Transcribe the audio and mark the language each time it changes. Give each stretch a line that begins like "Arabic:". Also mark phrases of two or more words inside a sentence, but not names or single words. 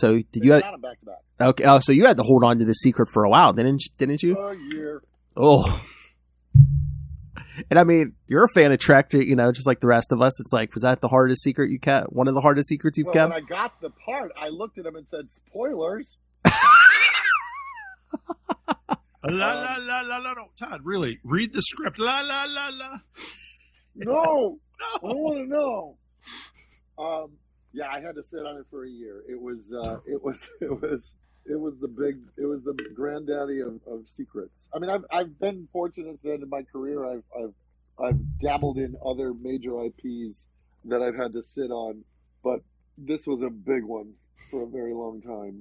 English: So did you? Back to back. Okay. Oh, so you had to hold on to the secret for a while, didn't you? A year. Oh. And I mean, you're a fan of Trek, just like the rest of us. It's like, was that the hardest secret you kept? One of the hardest secrets you've kept? When I got the part, I looked at him and said, "Spoilers." La la la la la. No, Todd, really, read the script. La la la la. No, I don't want to know. Yeah, I had to sit on it for a year. It was the granddaddy of secrets. I mean, I've been fortunate that in my career I've dabbled in other major IPs that I've had to sit on, but this was a big one for a very long time.